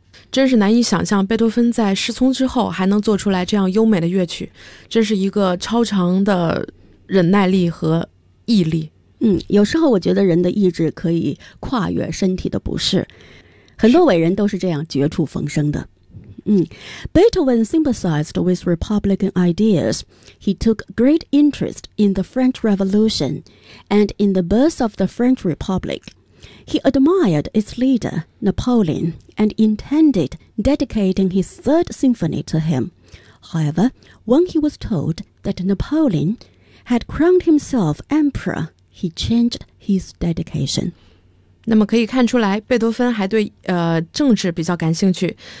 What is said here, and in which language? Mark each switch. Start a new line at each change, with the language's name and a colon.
Chinese: 真是难以想象贝多芬在失聪之后还能做出来这样优美的乐曲，真是一个超长的忍耐力和毅力。有时候我觉得人的意志可以跨越身体的不适，很多伟人都是这样绝处逢生的。
English: Beethoven sympathized with Republican ideas. He took great interest in the French Revolution and in the birth of the French Republic. He admired its leader, Napoleon, and intended dedicating his third symphony to him. However, when he was told that Napoleon had crowned himself emperor, he changed his dedication.
Chinese: 那么可以看出来，贝多芬还对政治比较感兴趣。